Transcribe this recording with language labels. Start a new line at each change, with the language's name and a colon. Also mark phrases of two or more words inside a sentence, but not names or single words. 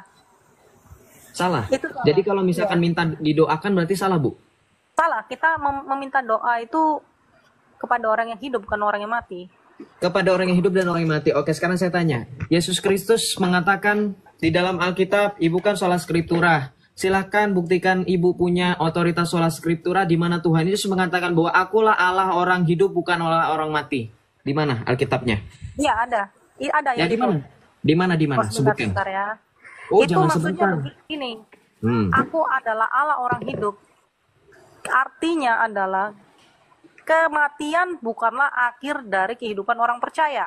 Indonesian: Salah. Itu salah. Jadi kalau misalkan minta didoakan berarti salah Bu? Salah, kita meminta doa itu kepada orang yang hidup, bukan orang yang mati. Kepada orang yang hidup dan orang yang mati. Oke, sekarang saya tanya. Yesus Kristus mengatakan di dalam Alkitab, Ibu kan
Latin: sola scriptura.
Indonesian: Silahkan buktikan Ibu punya otoritas
Latin: sola scriptura
Indonesian: di mana Tuhan Yesus mengatakan bahwa akulah Allah orang hidup bukan Allah orang mati. Di mana Alkitabnya? Iya, ada. Ada Ya yang di mana? Di mana? Di mana? Oh, sebentar, Sebutkan. sebentar ya. Oh, Itu jangan maksudnya sebentar. begini. Hmm. Aku adalah Allah orang hidup. Artinya adalah kematian bukanlah akhir dari kehidupan orang percaya.